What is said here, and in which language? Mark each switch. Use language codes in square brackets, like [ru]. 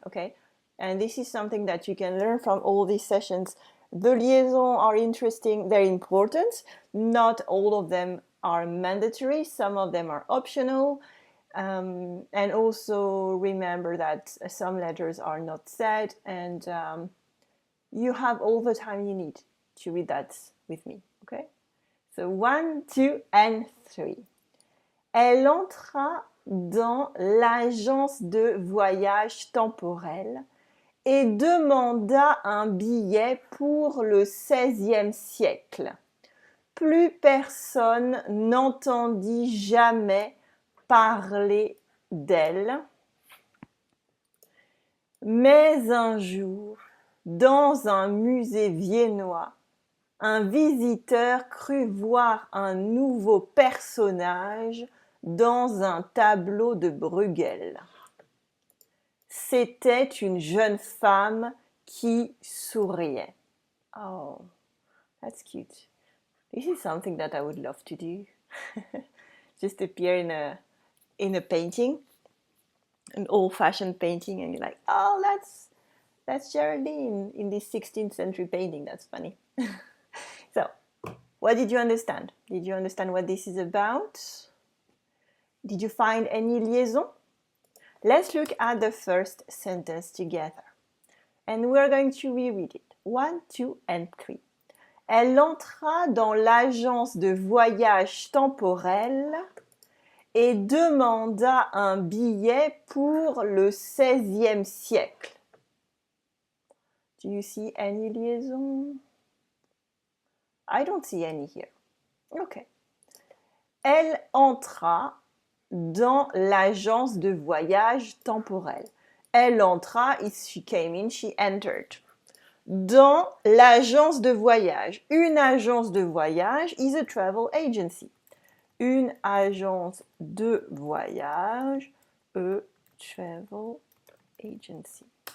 [en] Okay, and this is something that you can learn from all these sessions. The liaisons are interesting, they're important. Not all of them are mandatory, some of them are optional. And also remember that some letters are not said, and you have all the time you need to read that with me, okay? So 1, 2, and 3. [fr] Elle entra dans l'agence de voyage temporel et demanda un billet pour le XVIe siècle. Plus personne n'entendit jamais parler d'elle. Mais un jour, dans un musée viennois, un visiteur crut voir un nouveau personnage dans un tableau de Bruegel. C'était une jeune femme qui souriait. [en] Oh, that's cute. This is something that I would love to do. Just appear in a painting, an old-fashioned painting, and you're like, oh, that's Géraldine in this 16th century painting. That's funny. So, what did you understand? Did you understand what this is about? Did you find any liaison? Let's look at the first sentence together. And we're going to reread it. 1, 2, and 3. [fr] Elle entra dans l'agence de voyage temporel et demanda un billet pour le XVIe siècle. [en] Do you see any liaison? I don't see any here. Okay. [fr] Elle entra dans l'agence de voyage temporel. Elle entra, [en] she came in, she entered. [fr] Dans l'agence de voyage. Une agence de voyage [en] is a travel agency. [fr] Une agence de voyage, [en] a travel agency.